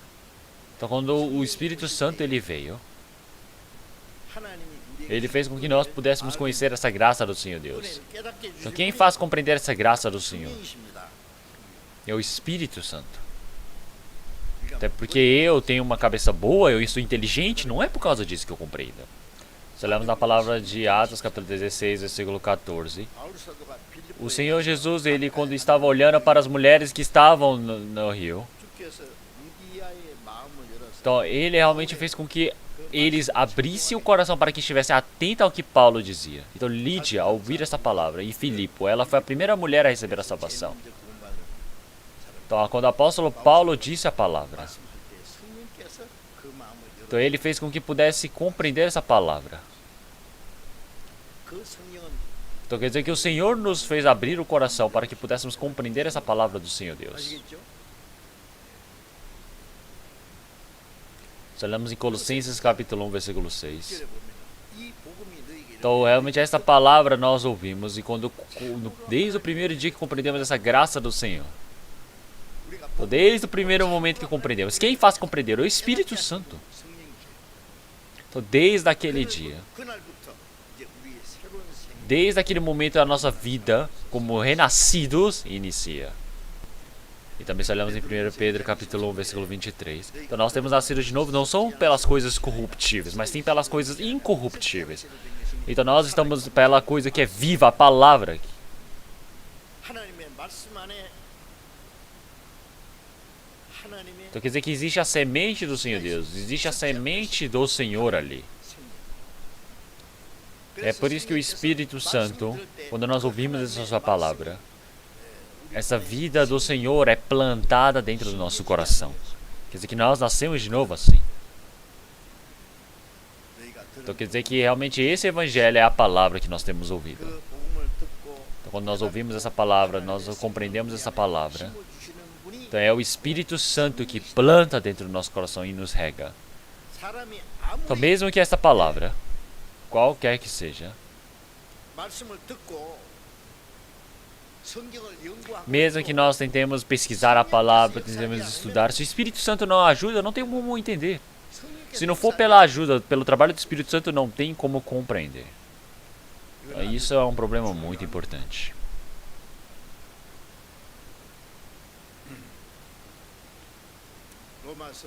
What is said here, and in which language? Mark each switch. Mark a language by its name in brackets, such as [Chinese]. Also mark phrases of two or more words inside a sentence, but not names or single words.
[Portuguese] Então, quando o Espírito Santo ele veio, ele fez com que nós pudéssemos conhecer essa graça do Senhor Deus. Então, quem faz compreender essa graça do Senhor? É o Espírito Santo. Até porque eu tenho uma cabeça boa, eu sou inteligente, não é por causa disso que eu compreendo. Se olharmos na palavra de Atos, capítulo 16, versículo 14, [Korean] 바울 사도가 [Portuguese] o [Korean] 빌립보에 [Portuguese] Senhor Jesus, ele quando estava olhando para as mulheres que estavam no rio, [Korean] 주께서 루디아의 마음을 열어서 [Portuguese] então ele realmente fez com que eles abrissem o coração para que estivessem atentos ao que Paulo dizia. Então Lídia, ao ouvir essa palavra, e Filipe, ela foi a primeira mulher a receber a salvação. [Korean] 먼저 구원받을 [Portuguese] Então quando o apóstolo Paulo disse a palavra, [Korean] 말씀할 때 성령께서 그 마음을 열어 [Portuguese] então ele fez com que pudesse compreender essa palavra. [Korean] 그 성령은 [Portuguese] Então quer dizer que o Senhor nos fez abrir o coração para que pudéssemos compreender essa palavra do Senhor Deus. [Korean] 아시겠죠? [Portuguese] Se olhamos em Colossenses capítulo 1, versículo 6. [Korean] 1절에 보면 이 복음이 너희에게 [Portuguese] Então realmente esta palavra nós ouvimos e desde o primeiro dia que compreendemos essa graça do Senhor. [Korean] 우리가 [Portuguese] Então, desde o primeiro momento que compreendemos. Quem faz compreender? O Espírito Santo. [Korean] 성령이죠. [Portuguese] Então desde aquele dia, [Korean] 그날부터 이제 우리의 새로운 생명 [Portuguese] desde aquele momento a nossa vida como renascidos inicia. E também se olhamos em 1 Pedro capítulo 1, versículo 23. Então nós temos nascido de novo não são pelas coisas corruptíveis, mas sim pelas coisas incorruptíveis. Então nós estamos pela coisa que é viva, a palavra. [Korean] 하나님의 말씀 안에 하나님의 [Portuguese] Então quer dizer que existe a semente do Senhor Deus, existe a semente do Senhor ali. É por isso que o Espírito Santo, quando nós ouvimos essa sua palavra, essa vida do Senhor é plantada dentro do nosso coração. Quer dizer que nós nascemos de novo assim. [Korean] 너희가 [Portuguese] Então [Korean] 들은 [Portuguese] quer dizer que realmente esse evangelho é a palavra que nós temos ouvido. [Korean] 그 복음을 듣고 [Portuguese] Então quando nós ouvimos essa palavra, nós compreendemos essa palavra. [Korean] 심어주시는 분이 [Portuguese] Então é o Espírito Santo que planta dentro do nosso coração e nos rega. [Korean] 사람이 [Portuguese] Então [Korean] 아무리 [Portuguese] mesmo que esta palavra, qualquer que seja, [Korean] 말씀을 듣고 성경을 연구하고 [Portuguese] mesmo que nós tentemos pesquisar a palavra, tentemos estudar, se o Espírito Santo não ajuda, não tem como entender. Se não for pela ajuda, pelo trabalho do Espírito Santo, não tem como compreender. Isso é um problema muito importante. [Korean] 로마서